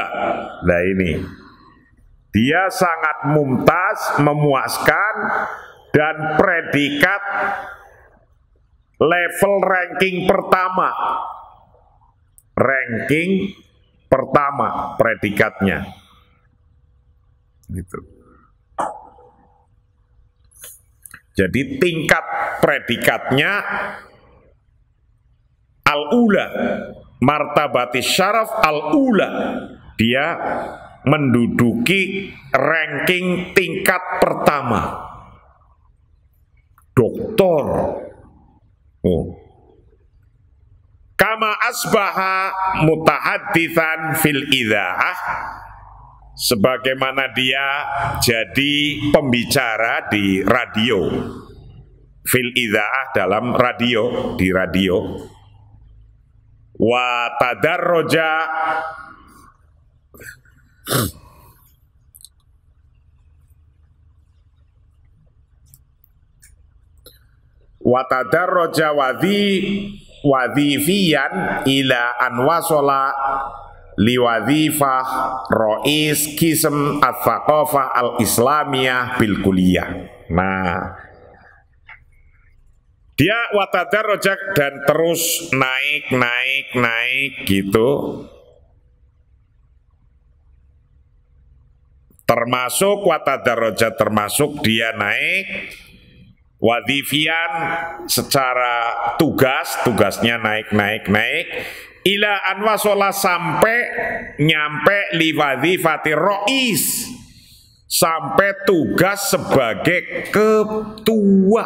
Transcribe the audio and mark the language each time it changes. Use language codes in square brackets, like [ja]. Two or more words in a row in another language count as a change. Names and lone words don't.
[id] Nah ini, dia sangat mumtaz, memuaskan, dan predikat level ranking pertama predikatnya gitu. Jadi tingkat predikatnya al-ula, [ar] مرتبة الشرف الأولى, [id] dia menduduki ranking tingkat pertama, doktor. [ar] كما أصبح متحدثا في الإذاعة, [id] sebagaimana dia jadi pembicara di radio, [ar] في الإذاعة, [id] dalam radio, di radio. [ar] وتدرج وتدرج وظيفيا إلى أن وصل لوظيفة رئيس قسم الثقافة الإسلامية بالكلية. [id] Nah, dia watadarroja dan terus naik gitu, termasuk watadarroja, termasuk dia naik wadhifian secara tugasnya naik [ar] إلى أن وصل, [id] sampai nyampe [ar] لوظيفة رئيس, [id] sampai tugas sebagai ketua.